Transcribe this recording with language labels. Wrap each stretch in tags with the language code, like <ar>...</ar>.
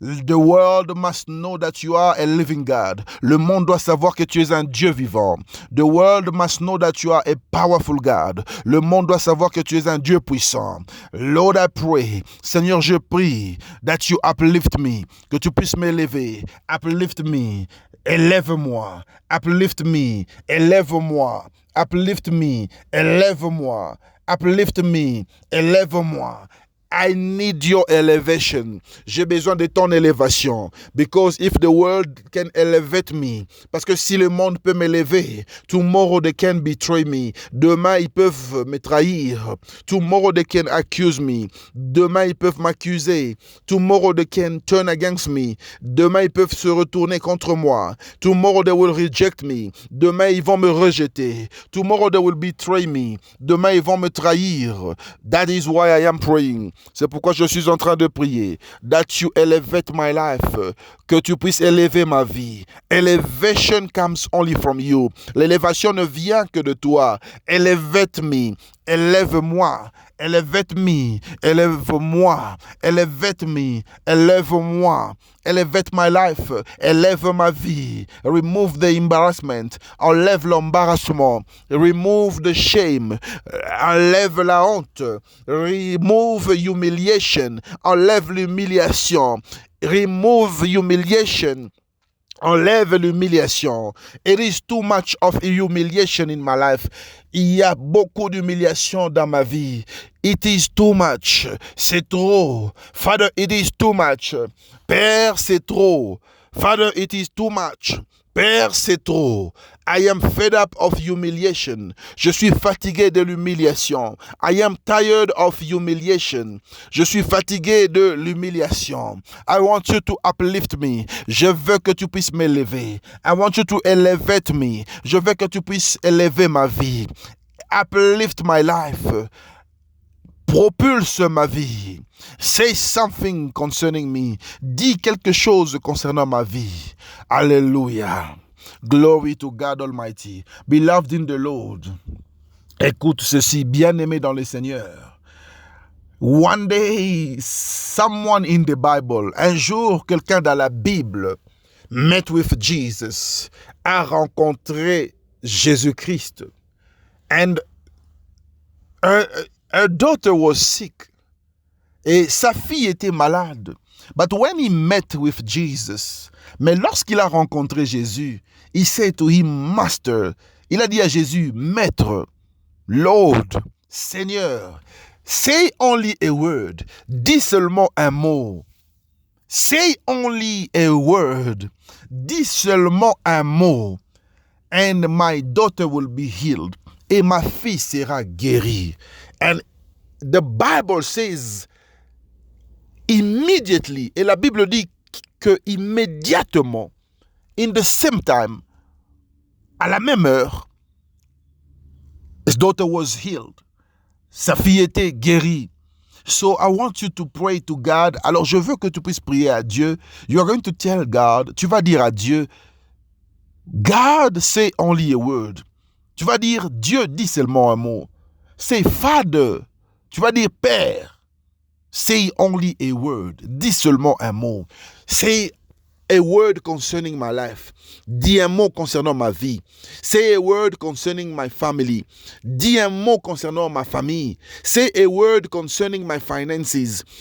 <en>The world must know that you are a living God.</en> <fr>Le monde doit savoir que tu es un Dieu vivant.</fr> <en>The world must know that you are a powerful God.</en> <fr>Le monde doit savoir que tu es un Dieu puissant.</fr> <en>Lord, I pray.</en> <fr>Seigneur, je prie</fr> <en>that you uplift me.</en> <fr>Que tu puisses m'élever.</fr> <en>Uplift me.</en> <fr>Élève-moi. Uplift me. Élève-moi.</fr> <en>Uplift me.</en> <fr>Élève-moi. Uplift me. Élève-moi.</fr> <en>I need your elevation.</en> <fr>J'ai besoin de ton élévation.</fr> <en>Because if the world can elevate me,</en> <fr>parce que si le monde peut m'élever,</fr> <en>tomorrow they can betray me.</en> <fr>Demain, ils peuvent me trahir.</fr> <en>Tomorrow they can accuse me.</en> <fr>Demain, ils peuvent m'accuser.</fr> <en>Tomorrow they can turn against me.</en> <fr>Demain, ils peuvent se retourner contre moi.</fr> <en>Tomorrow they will reject me.</en> <fr>Demain, ils vont me rejeter.</fr> <en>Tomorrow they will betray me.</en> <fr>Demain, ils vont me trahir.</fr> <en>That is why I am praying.</en> <fr>C'est pourquoi je suis en train de prier.</fr> <en>That you elevate my life.</en> <fr>Que tu puisses élever ma vie.</fr> <en>Elevation comes only from you.</en> <fr>L'élévation ne vient que de toi.</fr> <en>Elevate me.</en> <fr>Élève-moi.</fr> <en>Elevate me.</en> <fr>Élève-moi.</fr> <en>Elevate me.</en> <fr>Élève-moi.</fr> <en>Elevate my life.</en> <fr>Élève ma vie.</fr> <en>Remove the embarrassment.</en> <fr>Enlève l'embarrassement.</fr> <en>Remove the shame.</en> <fr>Enlève la honte.</fr> <en>Remove humiliation.</en> <fr>Enlève l'humiliation.</fr> <en>Remove humiliation.</en> <fr>Enlève l'humiliation.</fr> <en>It is too much of humiliation in my life.</en> <fr>Il y a beaucoup d'humiliation dans ma vie.</fr> <en>It is too much.</en> <fr>C'est trop.</fr> <en>Father, it is too much.</en> <fr>Père, c'est trop.</fr> <en>Father, it is too much.</en> <fr>Père, c'est trop.</fr> <en>I am fed up of humiliation.</en> <fr>Je suis fatigué de l'humiliation.</fr> <en>I am tired of humiliation.</en> <fr>Je suis fatigué de l'humiliation.</fr> <en>I want you to uplift me.</en> <fr>Je veux que tu puisses m'élever.</fr> <en>I want you to elevate me.</en> <fr>Je veux que tu puisses élever ma vie.</fr> <en>Uplift my life.</en> <fr>Propulse ma vie.</fr> <en>Say something concerning me.</en> <fr>Dis quelque chose concernant ma vie. Alléluia.</fr> <en>Glory to God Almighty. Beloved in the Lord.</en> <fr>Écoute ceci, bien-aimé dans le Seigneur.</fr> <en>One day, someone in the Bible,</en> <fr>un jour, quelqu'un dans la Bible,</fr> <en>met with Jesus,</en> <fr>a rencontré Jésus-Christ.</fr> <en>And her daughter was sick.</en> <fr>Et sa fille était malade.</fr> <en>But when he met with Jesus,</en> <fr>mais lorsqu'il a rencontré Jésus,</fr> <en>he said to him, Master,</en> <fr>il a dit à Jésus, Maître,</fr> <en>Lord, Seigneur, say only a word,</en> <fr>dis seulement un mot.</fr> <en>Say only a word,</en> <fr>dis seulement un mot,</fr> <en>and my daughter will be healed.</en> <fr>Et ma fille sera guérie.</fr> <en>And the Bible says, immediately,</en> <fr>et la Bible dit que immédiatement,</fr> <en>in the same time,</en> <fr>à la même heure, his daughter was healed. Sa fille était guérie.</fr> <en>So I want you to pray to God.</en> <fr>Alors je veux que tu puisses prier à Dieu.</fr> <en>You are going to tell God,</en> <fr>tu vas dire à Dieu,</fr> <en>God, say only a word.</en> <fr>Tu vas dire, Dieu, dis seulement un mot.</fr> <en>Say Father.</en> <fr>Tu vas dire Père.</fr> <en>Say only a word.</en> <fr>Dis seulement un mot.</fr> <en>Say a word concerning my life.</en> <fr>Dis un mot concernant ma vie.</fr> <en>Say a word concerning my family.</en> <fr>Dis un mot concernant ma famille.</fr> <en>Say a word concerning my finances.</en>